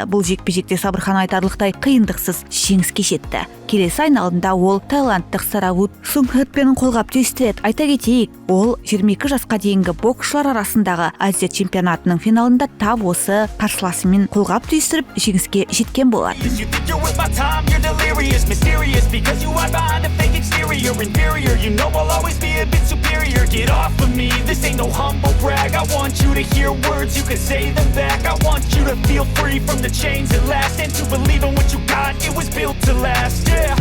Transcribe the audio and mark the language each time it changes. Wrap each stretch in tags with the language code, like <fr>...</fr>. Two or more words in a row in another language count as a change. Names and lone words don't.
<kk>Бұл жекпе-жекте Сабырхан айтарлықтай қиындықсыз жеңіске жетті. Келесі айналымда ол таиландтық Саравут Сухретпен қолғап түйістіреді. Айта кетейік, ол 22 жасқа дейінгі боксшылар арасындағы Азия чемпионатының финалында тап осы қарсыласымен қолғап түйістіріп жеңіске жеткен болады.</kk> <en>You think you're worth my time, you're delirious, mysterious, because you hide behind a fake exterior, inferior, you know I'll always be a bit superior, get off of me, this ain't no humble brag, I want you to hear words, you can say them back, I want you to feel free from the chains that last, and to believe in what you got, it was built to last, yeah.</en>